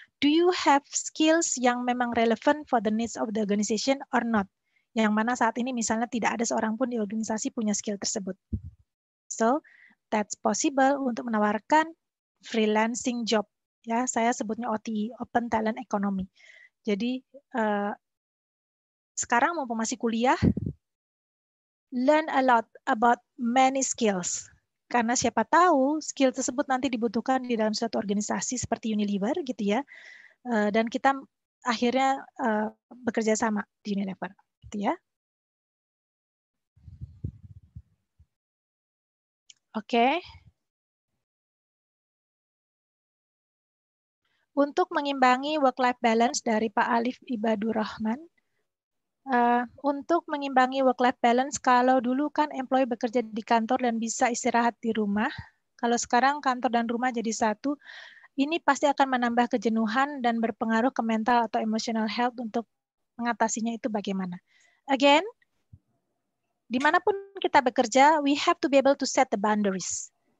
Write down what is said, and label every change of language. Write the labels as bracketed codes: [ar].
[en] Do you have skills [id] yang memang [en] relevant for the needs of the organization or not? [id] Yang mana saat ini misalnya tidak ada seorang pun di organisasi punya skill tersebut. [en] So that's possible [id] untuk menawarkan [en] freelancing job. [id] Ya, saya sebutnya OTE, Open Talent Economy. Jadi sekarang mumpung masih kuliah, [en] learn a lot about many skills. [id] Karena siapa tahu skill tersebut nanti dibutuhkan di dalam suatu organisasi seperti Unilever gitu ya. Dan kita akhirnya bekerja sama di Unilever gitu ya. Oke. Untuk mengimbangi work-life balance dari Pak Alif Ibadur Rahman, untuk mengimbangi work-life balance, kalau dulu kan employee bekerja di kantor dan bisa istirahat di rumah, kalau sekarang kantor dan rumah jadi satu, ini pasti akan menambah kejenuhan dan berpengaruh ke mental atau emotional health. Untuk mengatasinya itu bagaimana? [en] Again, [id] dimanapun kita bekerja, [en] we have to be able to set the boundaries.